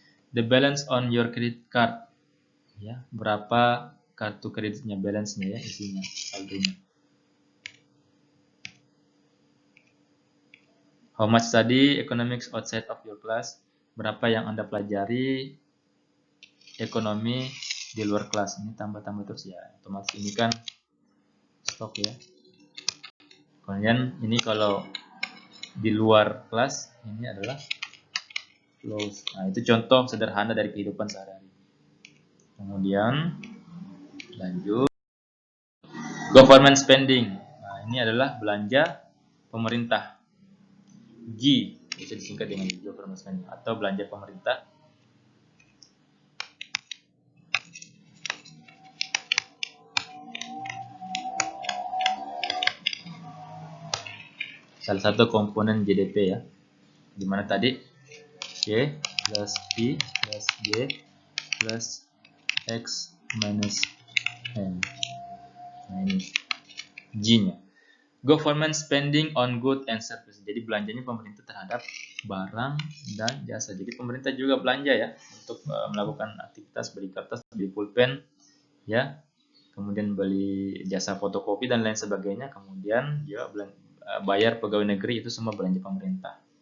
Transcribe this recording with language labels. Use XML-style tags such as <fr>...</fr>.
<en>The balance on your credit card.</en> <id>Ya, berapa kartu kreditnya, balance-nya ya, isinya, saldonya.</id> <en>How much study economics outside of your class?</en> <id>Berapa yang Anda pelajari ekonomi di luar kelas? Ini tambah-tambah terus ya. Otomatis ini kan stok ya. Kemudian ini kalau di luar kelas, ini adalah flows. Nah, itu contoh sederhana dari kehidupan sehari-hari. Kemudian lanjut. Government spending. Nah, ini adalah belanja pemerintah. G bisa disingkat dengan government spending atau belanja pemerintah. Salah satu komponen GDP ya. Dimana tadi C plus P plus G plus X minus M. Nah, ini G-nya.</id> <en>Government spending on good and service.</en> <id>Jadi belanjanya pemerintah terhadap barang dan jasa. Jadi pemerintah juga belanja ya untuk melakukan aktivitas, beli kertas, beli pulpen, ya. Kemudian beli jasa fotokopi dan lain sebagainya. Kemudian juga bayar pegawai negeri, itu semua belanja pemerintah.</id>